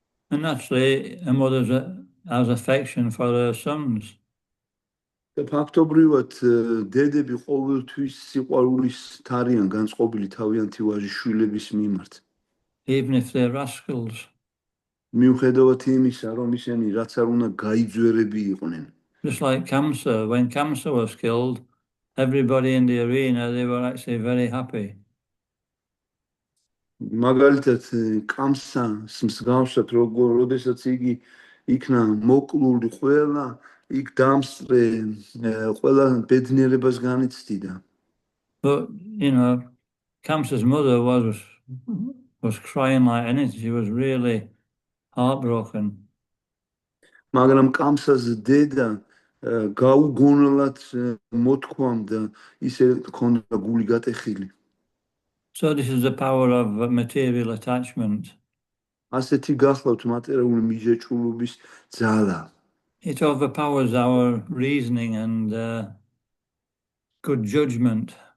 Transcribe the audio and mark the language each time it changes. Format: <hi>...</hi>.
<en>And naturally, a mother has affection for her sons.</en> <ka>და ფაქტობრივად დედები ყოველთვის სიყვარულის თარიან განწყობილი თავიანთი ვაჟიშვილების მიმართ.</ka> <en>Even if they're rascals.</en> <ka>მიუხედავად იმისა, რომ ისინი რაც არ უნდა გაიძვერები იყვნენ.</ka> <en>Just like Kamsa, when Kamsa was killed, everybody in the arena, they were actually very happy.</en> <ka>მაგალითად, კამსას მსგავსად, როდესაც იგი იქნა მოკლული, ყველა იქ დამსწრე, ყველა ბედნიერებას განიცდიდა.</ka> <en>But, you know, Kamsa's mother was crying like anything. She was really heartbroken.</en> <ka>მაგრამ კამსას დედა გაუგონლად მოთქვამდა, ისე ჰქონდა გული გატეხილი.</ka> <en>So this is the power of material attachment.</en> <ka>ასეთი გახლავთ მატერიალური მიჯაჭვულობის ძალა.</ka> <en>It overpowers our reasoning and good judgment.</en>